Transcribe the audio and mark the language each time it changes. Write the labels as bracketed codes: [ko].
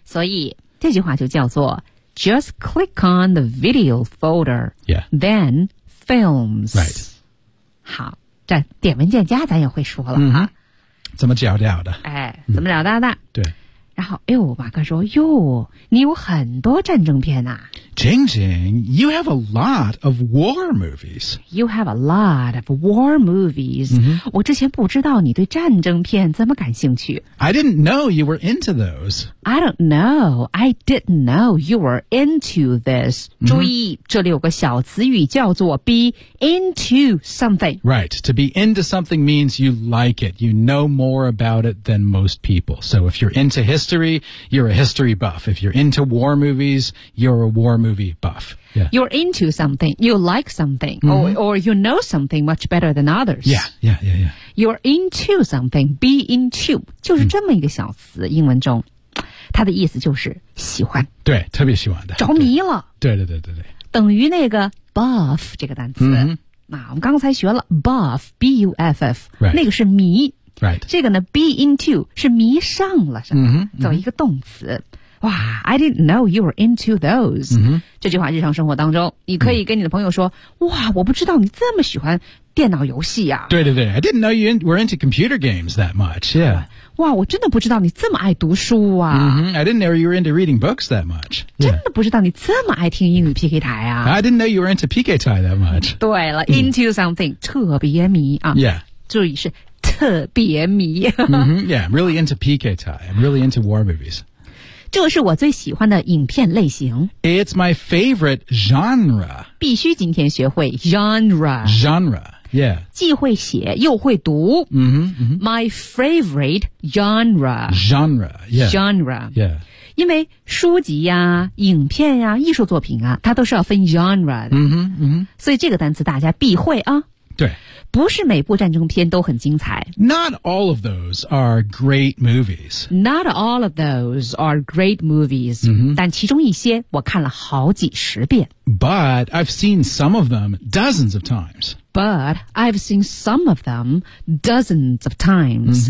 [zh] 所以这句话就叫做 [en] Just click on the video folder, yeah. then films. Right. [zh] 好，这点文件夹咱也会说了哈、嗯。怎么找到的？哎，怎么找到的、嗯？对。然后，哎呦，马哥说，哟，你有很多战争片啊。 [en] Jing Jing, you have a lot of war movies. You have a lot of war movies.、 Mm-hmm. [zh] 我之前不知道你对战争片这么感兴趣。 [en] I didn't know you were into those. I don't know. I didn't know you were into this.、Mm-hmm. 注意，这里有个小词语叫做 be into something. Right. To be into something means you like it. You know more about it than most people. So if you're into history, you're a history buff. If you're into war movies, you're a war movie buff.、Yeah. You're into something. You like something、mm-hmm. or you know something much better than others. Yeah. You're into something. Be into. [zh] 就是这么一个小词、mm. 英文中它的意思就是喜欢。对，特别喜欢的。着迷了。对。等于那个 buff 这个单词。 [en] Mm-hmm. [zh] 那我们刚才学了 buff, B-U-F-F,、 [en] right. [zh] 那个是迷。 [en] Right. [zh] 这个呢 be into, 是迷上了什么、 [en] mm-hmm. [zh] 走一个动词。 [en] 哇 I didn't know you were into those、 mm-hmm. [zh] 这句话日常生活当中你可以跟你的朋友说、mm-hmm. 哇我不知道你这么喜欢电脑游戏啊 [en] 对 I didn't know you were into computer games that much、yeah. [zh] 哇我真的不知道你这么爱读书啊、 [en] mm-hmm. I didn't know you were into reading books that much、yeah. [zh] 真的不知道你这么爱听英语 PK 台啊 [en] I didn't know you were into PK 台 that much [zh] 对了、mm-hmm. [en] into something [zh] 特别迷啊、 [en] yeah. [zh] 注意是特别迷、 [en] mm-hmm. yeah I'm really into PK 台 I'm really into war movies [zh] 这是我最喜欢的影片类型。 [en] It's my favorite genre. 必须今天学会 genre. Genre, yeah. [zh] 既会写又会读。 [en] Mm-hmm, mm-hmm. My favorite genre. Genre, yeah. Genre, yeah. [zh] 因为书籍啊影片啊艺术作品啊它都是要分 genre 的。嗯哼嗯。所以这个单词大家必会啊。对。不是每部战争片都很精彩。 [en] Not all of those are great movies. Not all of those are great movies.、 Mm-hmm. [zh] 但其中一些我看了好几十遍。 [en] But I've seen some of them dozens of times. But I've seen some of them dozens of times.、